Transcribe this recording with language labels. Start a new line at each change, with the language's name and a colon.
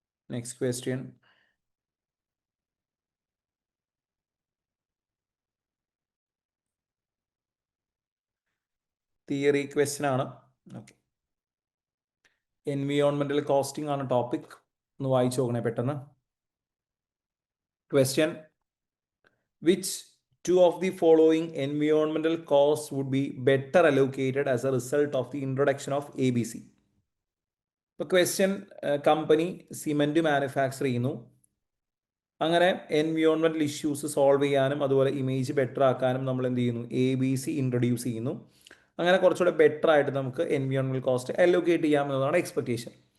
Malayalam: Next question. Theory question ആണ്. Okay, എൻവിയോൺമെന്റൽ costing ആണ് topic. ഒന്ന് വായിച്ചു നോക്കണേ പെട്ടെന്ന്. Question:
English: which two of the following environmental costs would be better allocated as a result of the introduction of ABC?
Malayalam: ഇപ്പോൾ question, company cement manufacture ചെയ്യുന്നു. അങ്ങനെ എൻവിയോൺമെന്റൽ issues solve ചെയ്യാനും അതുപോലെ ഇമേജ് ബെറ്റർ ആക്കാനും നമ്മൾ എന്ത് ചെയ്യുന്നു? ABC ഇൻട്രൊഡ്യൂസ് ചെയ്യുന്നു. അങ്ങനെ കുറച്ചുകൂടെ ബെറ്റർ ആയിട്ട് നമുക്ക് എൻവിയോൺമെന്റൽ കോസ്റ്റ് അലോക്കേറ്റ് ചെയ്യാം എന്നതാണ് എക്സ്പെക്ടേഷൻ.